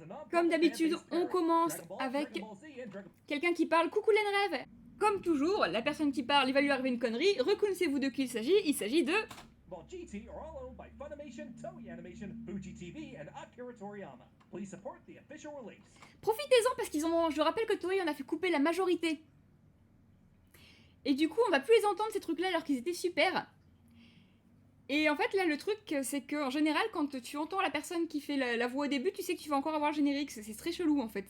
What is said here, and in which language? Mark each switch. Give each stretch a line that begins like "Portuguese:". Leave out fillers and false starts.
French: Comme d'habitude, on commence avec quelqu'un qui parle. Coucou les rêves. Comme toujours, la personne qui parle, il va lui arriver une connerie. Reconnaissez-vous de qui il s'agit? Il s'agit de...
English: Well, GT are all owned by Funimation, Toei Animation, Fuji TV, and Akira Toriyama. Please support the official release.
French: Profitez-en parce qu'ils ont... Je rappelle que Toei en a fait couper la majorité. Et du coup, on va plus les entendre ces trucs-là alors qu'ils étaient super. Et en fait, là, le truc, c'est qu'en général, quand tu entends la personne qui fait la voix au début, tu sais que tu vas encore avoir le générique. C'est très chelou, en fait.